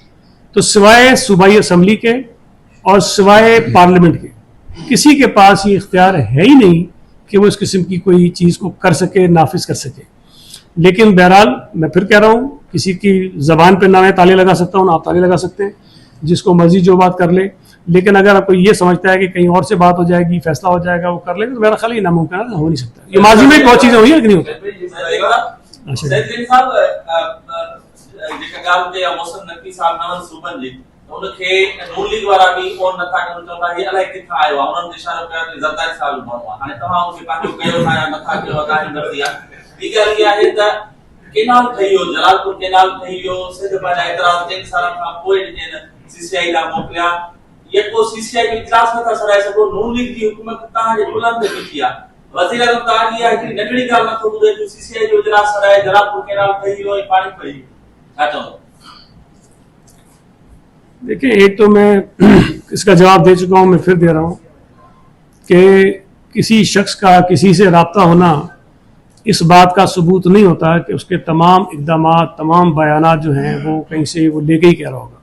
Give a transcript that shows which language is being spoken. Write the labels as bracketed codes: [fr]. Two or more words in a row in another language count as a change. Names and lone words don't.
[ur] تو سوائے صوبائی اسمبلی کے اور سوائے پارلیمنٹ کے کسی کے پاس یہ اختیار ہے ہی نہیں کہ وہ اس قسم کی کوئی چیز کو کر سکے، نافذ کر سکے. لیکن بہرحال میں پھر کہہ رہا ہوں، کسی کی زبان پر نہ میں تالے لگا سکتا ہوں، نہ آپ تالے لگا سکتے ہیں، جس کو مرضی جو بات کر لے. لیکن اگر آپ کو یہ سمجھتا ہے کہ کہیں اور سے بات ہو جائے گی، فیصلہ ہو جائے گا، وہ کر لے گا، تو میرا خیال یہ ناممکن ہے، ہو نہیں سکتا. یہ ماضی میں بہت چیزیں ہوئی ہے کہ نہیں ہوتا. [sd] उनखे नून लीग वारा भी और नथा करण चवंदा हे अलाए किथां आयो आहे, उन्हनि इशारो कयो त ज़रदारी साहब माण्हू आहे। हाणे तव्हां उनखे पंहिंजो कयो था या नथा कयो, तव्हांजी मर्ज़ी आहे। ॿी ॻाल्हि इहा आहे त केनाल ठही वियो, जलालपुर केनाल ठही वियो, सिंध पंहिंजा एतिरा 3 सालनि खां पोइ ॾिननि, सीसीआई ॾांहुं मोकिलिया। यको सीसीआई जो इजलास नथा सराए सघो, नून लीग जी हुकूमत तव्हांजे पुलनि ते बीठी आहे। वज़ीर आज़म तव्हांजी आहे हिकिड़ी नंढड़ी ॻाल्हि नथो ॿुधे जो सीसीआई जो इजलास सराए, जलालपुर केनाल ठही वियो ऐं पाणी पई वियो। छा चवंदो? [ur] دیکھیے، ایک تو میں اس کا جواب دے چکا ہوں، میں پھر دے رہا ہوں کہ کسی شخص کا کسی سے رابطہ ہونا اس بات کا ثبوت نہیں ہوتا کہ اس کے تمام اقدامات، تمام بیانات جو ہیں وہ کہیں سے وہ لے کے ہی کہہ رہا ہوگا.